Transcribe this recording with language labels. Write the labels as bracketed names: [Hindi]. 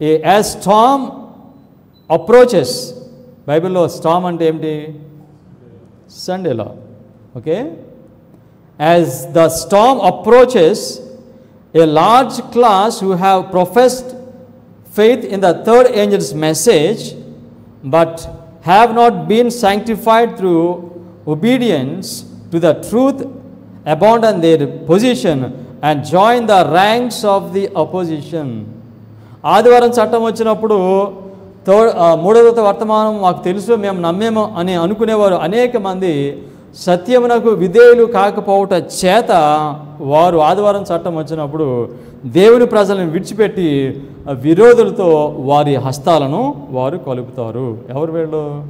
[English] as storm approaches, [Telugu] బైబిల్లో Storm అంటే ఏమిటి? [English] Sunday law. Okay, as the storm approaches a large class who have professed faith in the third angel's message but have not been sanctified through obedience to the truth abandon their position and join the ranks of the opposition. [Telugu] ఆదివారం చట్టం వచ్చినప్పుడు మూడవ వర్తమానం మాకు తెలుసు, మేము నమ్మేమో అని అనుకునేవారు అనేక మంది సత్యమునకు విధేయులు కాకపోవట చేత వారు ఆదివారం చట్టం వచ్చినప్పుడు దేవుని ప్రజలను విడిచిపెట్టి విరోధులతో వారి హస్తాలను వారు కలుపుతారు. ఎవరు వీళ్ళు?